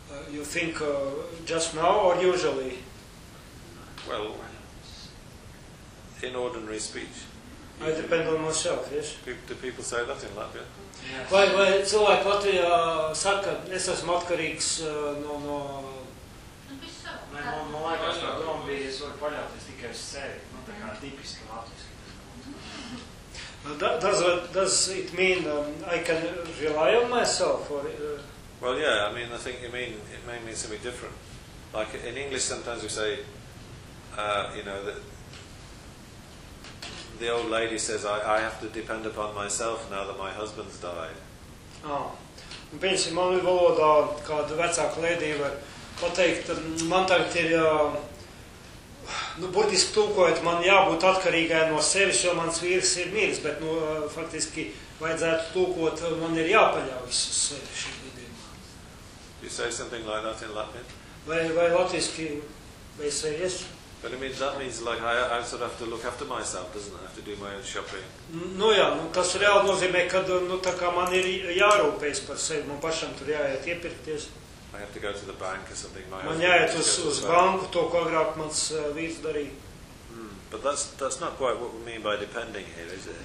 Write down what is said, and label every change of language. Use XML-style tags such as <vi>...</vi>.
<en>You think just now or usually? Well, in ordinary speech. I depend on myself, yes. Do people say that in Latvian?</en> <lv>Vai cilvēki Latvijā saka, es esmu atkarīgs no... Nu, bišķi savu. Man laikās tā doma bija, es varu paļauties tikai uz sevi. Man tā kā kā tipiski latviski.</lv> <en>Does it mean I can rely on myself? Or, well, yeah, I mean, I think you mean, it may mean something different. Like in English sometimes we say, you know, that the old lady says, I have to depend upon myself now that my husband's died. Oh.</en> <lv>Un, pieņemsim, man ir valodā, kāda vecāka lēdī var pateikt, man tagad ir, nu, burtiski tulkojot, man jābūt atkarīgai no sevis, jo mans vīrs ir mīrs, bet, nu, faktiski, vajadzētu tulkot, man ir jāpaļaujas uz sevi šī gadījumā.</lv> <en>You say something like that in Latvian?</en> <lv>Vai latviski, vai es vai es?</lv> <en>But it means, that means like I sort of have to look after myself, doesn't I? I have to do my own shopping.</en> <lv>Nu jā, nu, tas reāli nozīmē, ka nu, tā kā man ir jārūpējis par sevi, man pašam tur jāiet iepirkties.</lv> <en>I have to go to the bank or something.</en> <lv>Man jāiet uz banku, to, ko agrāk mans vīrs darīja.</lv> <en>Mm, but that's not quite what we mean by depending here, is it?</en>